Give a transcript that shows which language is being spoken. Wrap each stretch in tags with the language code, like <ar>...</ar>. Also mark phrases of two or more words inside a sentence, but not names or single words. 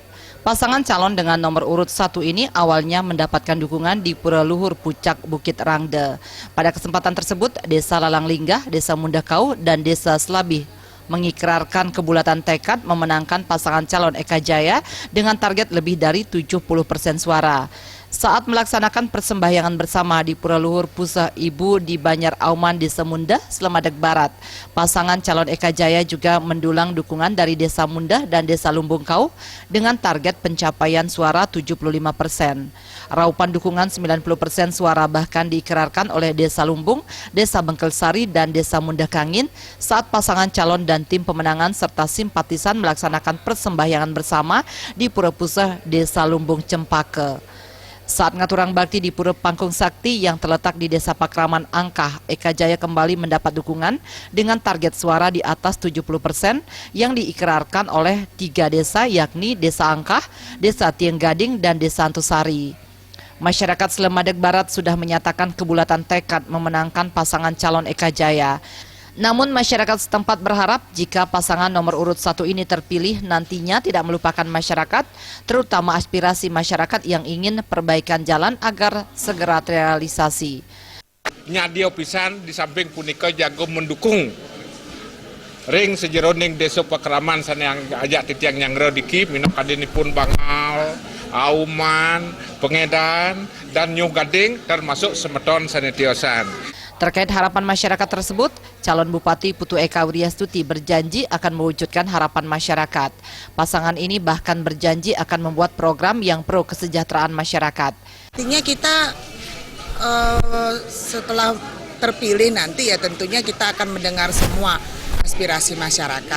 <id>Pasangan calon dengan nomor urut 1 ini awalnya mendapatkan dukungan di Pura Luhur Pucak Bukit Rangde. Pada kesempatan tersebut, Desa Lalang Linggah, Desa Mundakau, dan Desa Selabih mengikrarkan kebulatan tekad memenangkan pasangan calon Eka Jaya dengan target lebih dari 70% suara. Saat melaksanakan persembahyangan bersama di Pura Luhur Pusah Ibu di Banjar Auman, Desa Mundah, Slemandak Barat, pasangan calon Eka Jaya juga mendulang dukungan dari Desa Mundah dan Desa Lumbungkau dengan target pencapaian suara 75%. Raupan dukungan 90% suara bahkan diikrarkan oleh Desa Lumbung, Desa Bengkelsari, dan Desa Mundah Kangin saat pasangan calon dan tim pemenangan serta simpatisan melaksanakan persembahyangan bersama di Pura Pusah Desa Lumbung Cempaka. Saat</id> <ban>ngaturang bakti</ban> <id>di Pura Pangkung Sakti yang terletak di Desa Pakraman Angkah, Eka Jaya kembali mendapat dukungan dengan target suara di atas 70% yang diikrarkan oleh 3 desa yakni Desa Angkah, Desa Tieng Gading, dan Desa Antusari. Masyarakat Slemandak Barat sudah menyatakan kebulatan tekad memenangkan pasangan calon Eka Jaya. Namun masyarakat setempat berharap jika pasangan nomor urut 1 ini terpilih nantinya tidak melupakan masyarakat, terutama aspirasi masyarakat yang ingin perbaikan jalan agar segera terrealisasi.</id> <ban>Nyadio pisan di samping punika jago mendukung ring sejeroning Desa Pakraman sana yang ajak titiang nyangro diki minok kadinipun Bangal, Auman, Pengedan, dan New Gading termasuk Semeton Sanitiosan.</ban> <id>Terkait harapan masyarakat tersebut, calon Bupati Putu Eka Wiryastuti berjanji akan mewujudkan harapan masyarakat. Pasangan ini bahkan berjanji akan membuat program yang pro kesejahteraan masyarakat. Artinya kita setelah terpilih nanti ya tentunya kita akan mendengar semua aspirasi masyarakat.</id>